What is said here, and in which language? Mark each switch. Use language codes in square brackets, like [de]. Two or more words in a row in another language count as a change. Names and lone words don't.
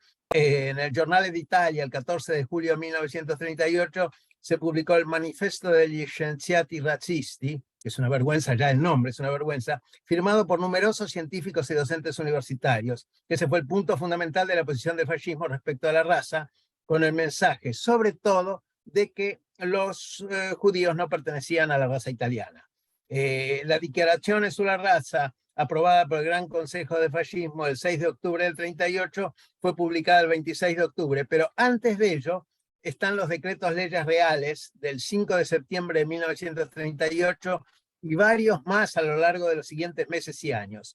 [es] En el Giornale d'Italia, el 14 de julio de 1938, se publicó el Manifesto degli Scienziati Razzisti, que es una vergüenza, ya el nombre es una vergüenza, firmado por numerosos científicos y docentes universitarios. Ese fue el punto fundamental de la posición del fascismo respecto a la raza, con el mensaje, sobre todo, de que los judíos no pertenecían a la raza italiana. La Dichiarazione sulla Razza, aprobada por el Gran Consejo de Fascismo el 6 de octubre del 38, fue publicada el 26 de octubre, pero antes de ello están los decretos leyes reales del 5 de septiembre de 1938 y varios más a lo largo de los siguientes meses y años.